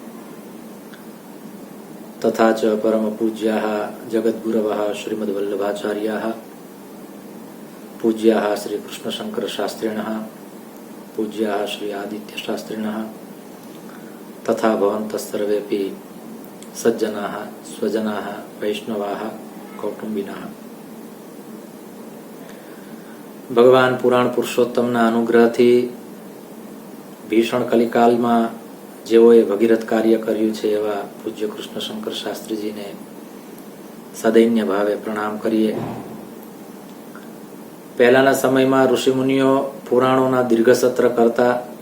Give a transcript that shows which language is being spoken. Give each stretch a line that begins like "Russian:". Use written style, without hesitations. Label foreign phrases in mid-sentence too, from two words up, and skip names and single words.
Sanskrit: तथा च परमपूज्याः जगद्गुरवः श्रीमद्वल्लभाचार्याः पूज्याः श्रीकृष्णशङ्करशास्त्रिणः पूज्याः श्री आदित्यशास्त्रिणः तथा भवन्तः सर्वेपि सज्जनाः स्वजनाः वैष्णवाः कौटुंबिनाः
Gujarati: भगवान पुराण पुरुषोत्तमના અનુગ્રહથી ભીષણ કલિકાલમાં જેઓએ ભગીરથ કાર્ય કર્યું છે એવા પૂજ્ય કૃષ્ણશંકર શાસ્ત્રીજીને સદૈન્ય ભાવે પ્રણામ કરીએ. પહેલાના સમયમાં ઋષિમુનિઓ પુરાણોના દીર્ઘ સત્ર કરતા.